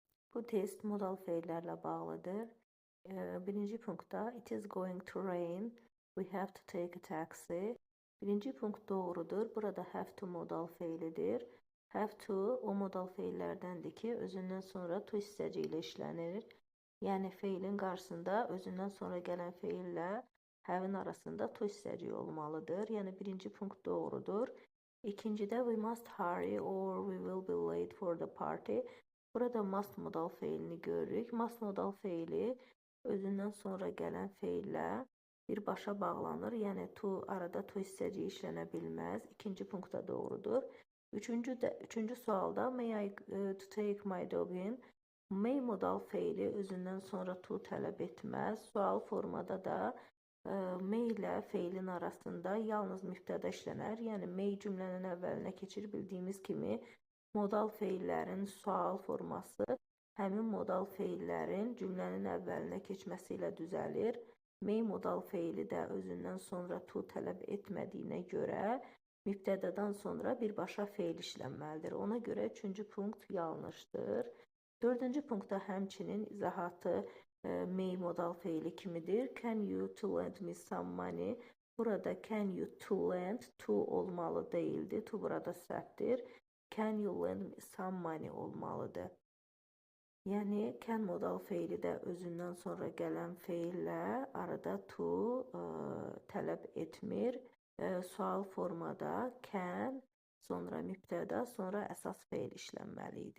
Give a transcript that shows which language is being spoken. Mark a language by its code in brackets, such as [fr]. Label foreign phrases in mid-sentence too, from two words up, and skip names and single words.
[az] Bu test modal feillərlə bağlıdır. Birinci punktda [en] it is going to rain. We have to take a taxi. [az] Birinci punkt doğrudur. Burada [en] have to [az] modal feilidir. [en] Have to [az] o modal feillərdəndir ki, özündən sonra to hissəci ilə işlənir. Yəni feilin qarşısında özündən sonra gələn feillə have-in arasında to hissəci olmalıdır. Yəni birinci punkt doğrudur. [en] İkincidə we must hurry or we will be late for the party. [az] Burada must modal feilini görürük. Must modal feili özündən sonra gələn feillə birbaşa bağlanır. Yəni arada to hissəci işlənə bilməz. İkinci punktda doğrudur. Üçüncü sualda [en] may I to take my dog in? [az] May modal feili özündən sonra to tələb etməz. Sual formada da may ilə feilin arasında yalnız mübtəda işlənər. Yəni may cümlənin əvvəlinə keçir. Bildiyimiz kimi modal feillərin sual forması həmin modal feillərin cümlənin əvvəlinə keçməsi ilə düzəlir. May modal feili də özündən sonra to tələb etmədiyinə görə mübtədadan sonra birbaşa feil işlənməlidir. Ona görə üçüncü punkt yanlışdır. Dördüncü punktda həmçinin izahatı may modal feili kimidir. [en] Can you to lend me some money? [az] Burada [en] can you to lend to [az] olmalı değildi. To burada səhvdir. [en] Can you lend me some money olmalıdır. [az] Yəni can modal feili də özündən sonra gələn feillə arada to tələb etmir. Sual formada can, sonra mübtəda, sonra əsas feil işlənməli idi.